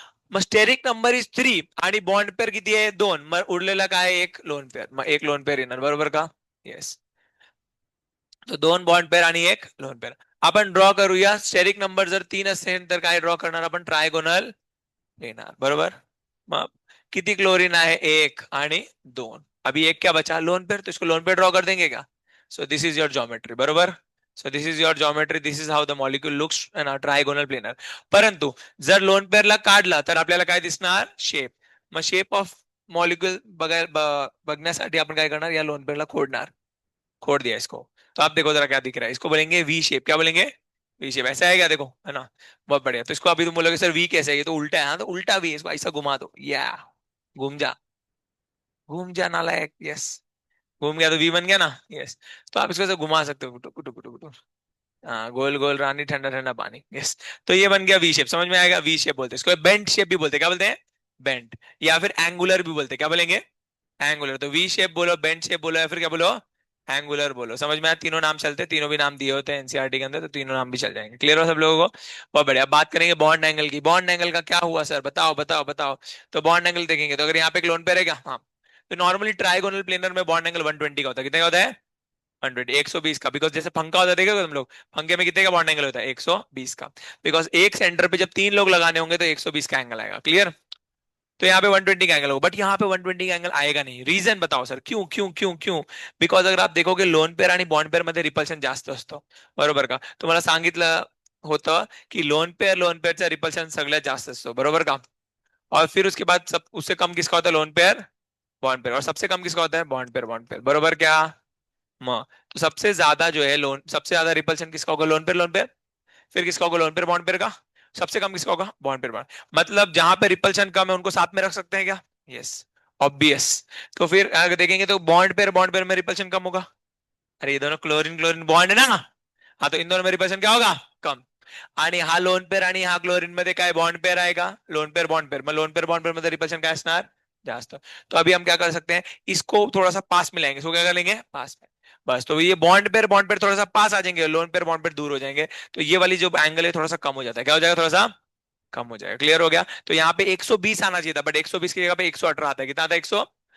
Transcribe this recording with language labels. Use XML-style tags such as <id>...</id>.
<mr>मग steric number is 3 आणि bond pair किती आहे, 2. मग उरलेला काय, एक लोन पेअर, मग एक लोन पेअर येणार, बरोबर का? येस. तो 2 बॉन्ड पेअर आणि एक लोन पेअर. आपण ड्रॉ करूया. स्टेरिक नंबर जर 3 असेल तर काय ड्रॉ करणार आपण, ट्रायगोनल लेणार, बरोबर. मग किती क्लोरीन आहे, एक आणि 2.</mr> <hi>अभी एक क्या बचा, लोन पेयर, तो इसको लोन पेयर ड्रॉ कर देंगे क्या?</hi> <en>so this is your geometry,</en> <mr>बरोबर.</mr> <en>So this is your geometry, this is how the molecule looks in a trigonal planar.</en> <mr>परंतु जर लोन पेअरला काढला तर आपल्याला काय दिसणार, शेप. मग शेप ऑफ मॉलिक्यूल बघण्यासाठी आपण काय करणार, या लोन पेअरला खोडणार.</mr> <hi>खोड दिया इसको, तो आप देखो जरा क्या दिख रहा है, इसको बोलेंगे वी शेप, क्या बोलेंगे, वी शेप, ऐसा है क्या, देखो है ना। बहुत बढ़िया। तो इसको अभी तुम बोलोगे सर वी कैसे है, ये तो उल्टा है, हाँ तो उल्टा वी है, इसको ऐसा घुमा दो, या घूम जा, घूम जा नालायक, यस। घूम गया तो वी बन गया ना, यस। तो आप इसको ऐसे घुमा सकते हो, कुटु कुटु कुटु कुटु। हाँ, गोल गोल रानी ठंडा ठंडा पानी, यस। तो ये बन गया वी शेप, समझ में आएगा, वी शेप बोलते हैं इसको, बेंट शेप भी बोलते हैं, क्या बोलते हैं, बेंट, या फिर एंगुलर भी बोलते हैं, क्या बोलेंगे, एंगुलर। तो वी शेप बोलो, बेंट शेप बोलो, या फिर क्या बोलो, एंगुलर बोलो, समझ में आया? तीनों नाम चलते हैं, तीनों भी नाम दिए होते हैं एनसीईआरटी के अंदर, तो तीनों नाम भी चल जाएंगे। क्लियर हो सब लोगों को? बहुत बढ़िया। बात करेंगे बॉन्ड एंगल की। बॉन्ड एंगल का क्या हुआ सर, बताओ बताओ बताओ। तो बॉन्ड एंगल देखेंगे, तो अगर यहाँ पे एक लोन पेयर है क्या, हाँ, तो नॉर्मली ट्राइगोनल प्लेनर में बॉन्ड एंगल 120 का होता है, कितने का होता है, 120, 120 का, बिकॉज जैसे पंखा होता है देखोगे तुम लोग, पंखे में कितने का बॉन्ड एंगल होता है? 120 का। बिकॉज एक सेंटर पे जब तीन लोग लगाने होंगे तो 120 का एंगल आएगा। क्लियर? तो यहाँ पे 120 का एंगल होगा, बट यहाँ पे 120 का एंगल आएगा नहीं। रीजन बताओ सर, क्यों क्यों क्यों क्यों? बिकॉज अगर आप देखोगे</hi> <mr>लोन पेयर आणि बॉन्ड पेयर मध्ये रिपल्शन जास्त असतं, बरोबर का? तुम्हाला सांगितलं होतं की लोन पेअरचा रिपल्शन सगळ्यात जास्त असतो, बरोबर का?</mr> <hi>और फिर उसके बाद सब उससे कम किसका होता है? Lone pair, bond pair. और सबसे कम किसका होता है? बॉन्ड पेयर,</hi> <mr>बरोबर</mr> <hi>क्या? म तो सबसे ज्यादा जो है लोन, सबसे ज्यादा रिपल्शन किसका होगा? Lone pair. फिर किसका होगा? लोन पेयर बॉन्ड पेयर का। सबसे कम किसका होगा? Bond pair bond. मतलब जहां पे रिपल्शन कम है उनको साथ में रख सकते हैं क्या? Yes, obvious. तो फिर अगर देखेंगे तो बॉन्ड पेयर में रिपल्शन कम होगा। अरे ये दोनों क्लोरीन क्लोरीन बॉन्ड है ना, हाँ, तो इन दोनों में रिपल्शन क्या होगा? कम।</hi> <mr>आणि हा लोन पेयर आणि हा क्लोरीन मध्ये काय बॉन्ड पेयर आएगा? लोन पेयर बॉन्ड पेयर, मग लोन पेयर बॉन्ड पेयर मध्ये रिपल्शन काय असणार? जास्त।</mr> <hi>तो अभी हम क्या कर सकते हैं, इसको थोड़ा सा पास में लाएंगे, इसको क्या कर लेंगे? पास में। बस, तो ये बॉन्ड पेयर थोड़ा सा पास आ जाएंगे, लोन पेयर बॉन्ड पेयर दूर हो जाएंगे। तो ये वाली जो एंगल है थोड़ा सा कम हो जाता है। क्या हो जाएगा? थोड़ा सा कम हो जाएगा। क्लियर हो गया? तो यहाँ पे 120 आना चाहिए था, बट 120 की जगह पे 118 आता है। कितना आता है?</hi>